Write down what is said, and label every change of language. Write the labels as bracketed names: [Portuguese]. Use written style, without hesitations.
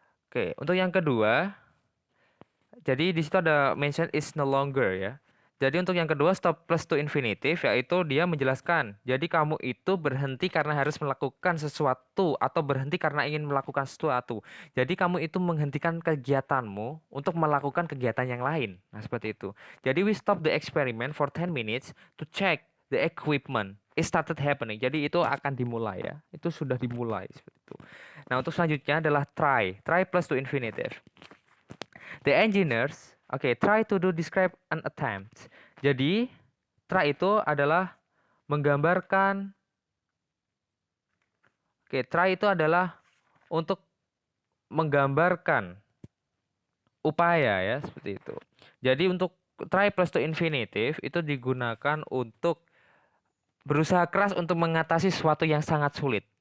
[Indonesian] Oke, untuk yang kedua, jadi di situ ada [English] mention is no longer [Indonesian] ya. Jadi untuk yang kedua stop plus to infinitive yaitu dia menjelaskan. Jadi kamu itu berhenti karena harus melakukan sesuatu atau berhenti karena ingin melakukan sesuatu. Jadi kamu itu menghentikan kegiatanmu untuk melakukan kegiatan yang lain. Nah, seperti itu. Jadi [English] we stop the experiment for 10 minutes to check the equipment. It started happening. [Indonesian] Jadi itu akan dimulai ya. Itu sudah dimulai seperti itu. Nah, untuk selanjutnya adalah try. Try plus to infinitive. The engineers, try to do describe an attempt. Jadi, try itu adalah menggambarkan, try itu adalah untuk menggambarkan upaya ya, seperti itu. Jadi untuk try plus to infinitive itu digunakan untuk berusaha keras untuk mengatasi sesuatu yang sangat sulit.